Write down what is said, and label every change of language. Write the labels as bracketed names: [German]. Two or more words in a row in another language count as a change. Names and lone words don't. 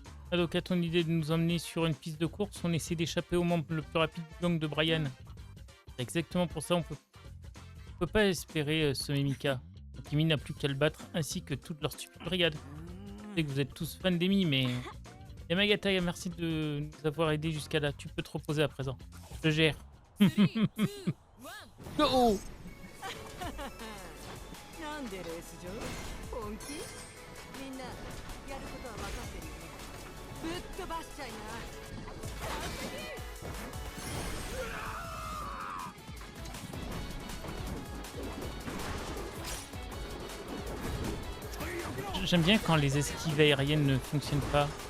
[French] Donc, à ton idée de nous emmener sur une piste de course, on essaie d'échapper au membre le plus rapide du gang de Brian. C'est exactement pour ça, on peut pas espérer semer Mika. Kimi n'a plus qu'à le battre, ainsi que toute leur stupide brigade. Je sais que vous êtes tous fans d'Emi, mais... Yamagata, merci de nous avoir aidés jusqu'à là. Tu peux te reposer à présent. Je gère. Go! [Japanese] なんでレース場本気みんなやることは分かってるよねぶっ飛ばしちゃいな [French] J'aime bien quand les esquives aériennes ne fonctionnent pas.